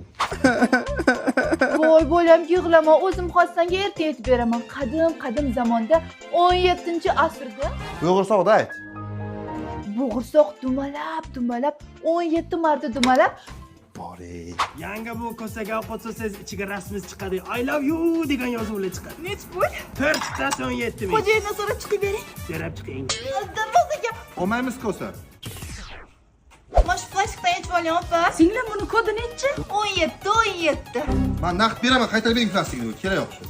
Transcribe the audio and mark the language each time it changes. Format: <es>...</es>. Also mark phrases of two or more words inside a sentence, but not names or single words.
<uz>Voy bolam, yig'lama, o'zim xossanga erta aytib beraman. Qadim zamonda 17-asrda Bo'g'irsoqda ayt. bo'g'irsoq dumalab 17 marta dumalab Bor ey. Yanga bu kosaga ovqat solsangiz ichiga rasmingiz chiqadi.</uz> <en>I love you</en> <uz>degan yozuvlar chiqadi. nech pul? 4 tasi 17 ming. Xo'jayindan so'rab chiqib bering. So'rab chiqing. Darvozaga. Olmaymiz kosa. Mana shu plastikdan yechib oling, opa. Singlim, buni kodi nechi? 17. Men naqd beraman, qaytarib bering plastikni. Kerak yo'q shu.</uz>